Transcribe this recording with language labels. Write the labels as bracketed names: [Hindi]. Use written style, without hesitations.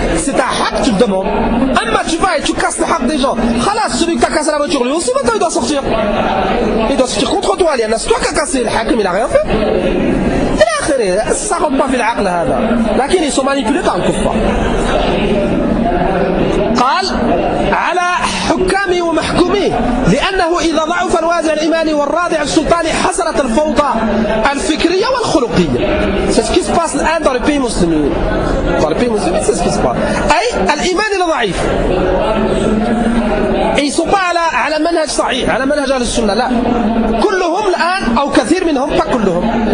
[French] C'est ta haq, tu le demandes. [Arabic] Amma [French] tu vas et tu casses le haq des gens. [Arabic] Khalas, [French] celui qui t'a cassé la voiture, lui aussi maintenant il doit sortir. Il doit sortir contre toi, Aliana. C'est toi qui as cassé le hakim, il n'a rien fait. Et là, ça ne rentre pas dans le aql, [Arabic] هذا. Lakin, [French] ils sont manipulés par le kuffar. [Arabic] قال على حكامي ومحكومي لأنه إذا ضعف الوازع الإيماني والرادع السلطاني حصلت الفوضى الفكرية والخلقية. [French] C'est ce qui se passe l'un dans le pays musulman. Dans le pays musulman, c'est ce qui se passe. [Arabic] أي الإيمان [French] est [Arabic] ضعيف. [French] Ils sont pas [Arabic] على منهج صحيح على منهج أهل السنة. لا. كلهم الآن أو كثير منهم [French] pas [Arabic] كلهم.